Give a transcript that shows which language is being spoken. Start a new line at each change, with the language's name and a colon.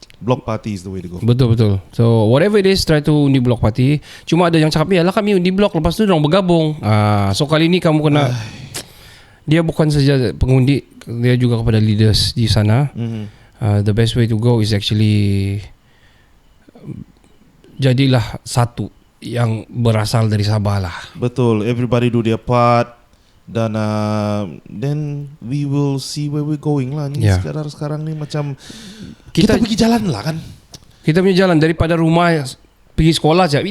English: block party is the way to go.
Malay: Betul.
English: So whatever it is, try to undi block party.
Malay: Cuma ada yang cakap, yalah kami undi block, lepas tu orang bergabung. So kali ni kamu kena, dia bukan saja pengundi, dia juga kepada leaders di sana.
English: The best way to go is actually
Malay: jadilah satu yang berasal dari Sabah lah. Betul,
English: everybody do their part.
Malay: Dan
English: then we will see where we're going lah.
Malay: Ni sekarang ni macam kita pergi jalan lah kan. Kita punya jalan daripada rumah pergi sekolah je.